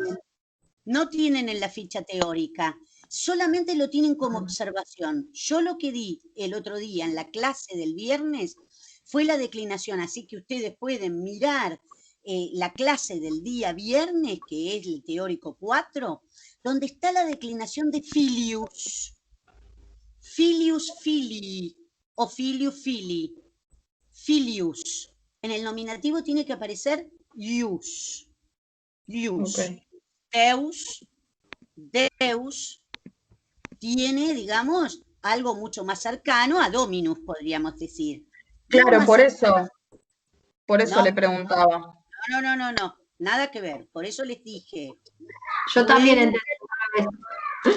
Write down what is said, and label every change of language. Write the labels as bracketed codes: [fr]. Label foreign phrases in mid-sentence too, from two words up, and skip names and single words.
[es] No tienen en la ficha teórica, solamente lo tienen como observación. Yo lo que di el otro día en la clase del viernes fue la declinación, así que ustedes pueden mirar la clase del día viernes, que es el teórico 4, donde está la declinación de filius. [la] Filius filii o filius filii. [es] Filius. En el nominativo tiene que aparecer ius. Ius. Ok. Deus tiene, digamos, algo mucho más cercano a Dominus, podríamos decir. Claro, Más por cercano. eso No, le preguntaba. no, nada que ver. Por eso les dije. Yo también Luego, entendí.